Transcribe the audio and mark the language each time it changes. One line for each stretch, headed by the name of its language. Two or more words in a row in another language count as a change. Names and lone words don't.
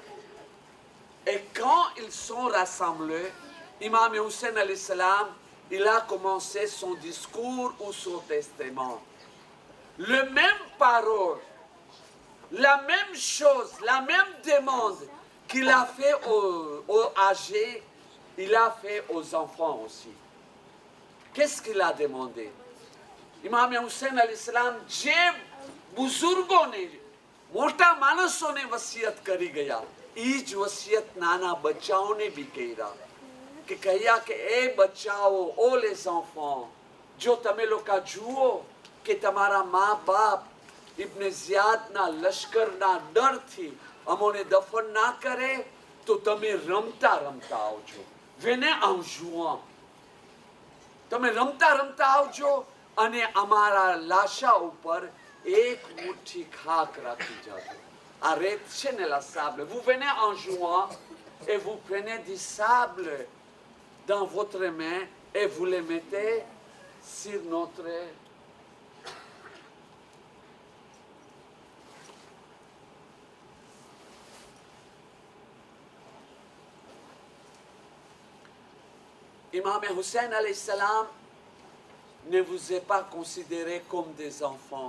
French: Et quand ils sont rassemblés, Imam Hussein
Arabic: عليه السلام,
French: il a commencé son discours ou son testament. Le même parole, la même chose, la même demande qu'il a fait aux âgés, il a fait aux enfants aussi. Qu'est-ce qu'il a demandé? Imam Hussein
Arabic: عليه السلام,
Gujarati: જે બુઝુર્ગોને મોટા માણસોને વસિયત કરી ગયા, એ જ વસિયત નાના બચ્ચાઓને બી કર્યા. કે કહ્યા કે એ બચ્ચાઓ, ઓ
French: les enfants,
Gujarati: જો તમે લોકો જુઓ કે તમારા મા બાપ ઇબ્ન ઝિયાદના લશ્કરના ડરથી અમોને દફન ના કરે તો તમે રમતા રમતા આવજો.
French: Venez en jouant.
Gujarati: તમે રમતા રમતા આવજો અને અમારા લાશા ઉપર એક મુઠ્ઠી ખાક રાખી જાજો. આ રેત છે ને
French: la sable. Vous venez en jouant et vous prenez du sable dans votre main et vous les mettez sur notre Imam Hussein
Arabic: عليه السلام
French: ne vous est pas considéré comme des enfants.